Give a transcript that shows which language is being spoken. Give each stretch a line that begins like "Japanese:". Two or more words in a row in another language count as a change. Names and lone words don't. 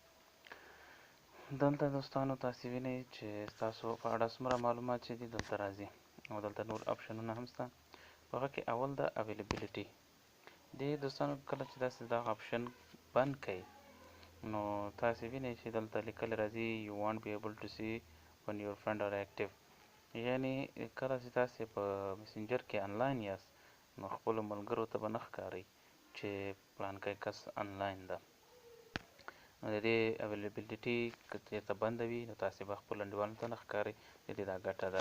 Pashto: دلته دوستانو تاسو وینئ چې تاسو په اړه څومره معلومات چې دي دلته راځي او دلته نور آپشنونه هم شته. په هغه کې اول د اویلیبیلیټي دی. دوستانو کله چې تاسو دا آپشن بند کړئ نو تاسو وینئ چې دلته لیکل راځي
English: you won't be able to see when your friend are active.
Pashto: یعنی کله چې تاسو په میسنجر کې آنلاین یاست نو خپلو ملګرو ته به نه ښکارئ چې پلانکی کس آنلاین ده. نو د دې اویلیبیلیټي که چېرته بنده وي نو تاسې به خپلو انډیوالو ته نه ښکارئ. د دې دا ګټه ده.